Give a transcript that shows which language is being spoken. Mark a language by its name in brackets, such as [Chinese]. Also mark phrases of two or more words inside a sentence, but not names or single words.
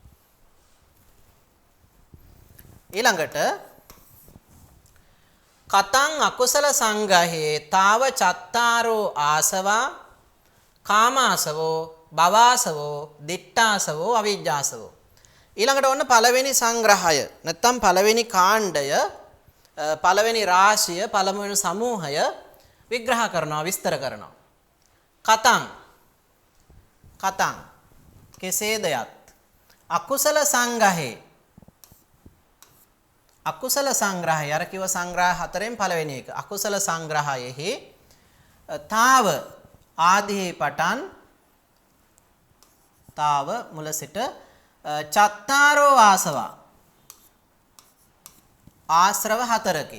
[Pali] ඊළඟට කතං අකුසල සංග්‍රහේ තාව චත්තාරෝ ආසවා කාමාසවෝ භවාසවෝ දිට්ඨාසවෝ අවිජ්ජාසවෝ. [Sinhala] ඊළඟට ඔන්න පළවෙනි සංග්‍රහය නැත්නම් පළවෙනි කාණ්ඩය පළවෙනි රාශිය පළවෙනි සමූහය විග්‍රහ කරනවා විස්තර කරනවා. කතං කෙසේද [Pali] යත් අකුසල සංග්‍රහේ [Sinhala] අකුසල සංග්‍රහය අර කිව්ව සංග්‍රහ 4න් පළවෙනි එක අකුසල සංග්‍රහයෙහි තාව ආදී පටන් තාව මුල සිට [Pali] චත්තාරෝ ආසවා [Sinhala] ආශ්‍රව 4කි.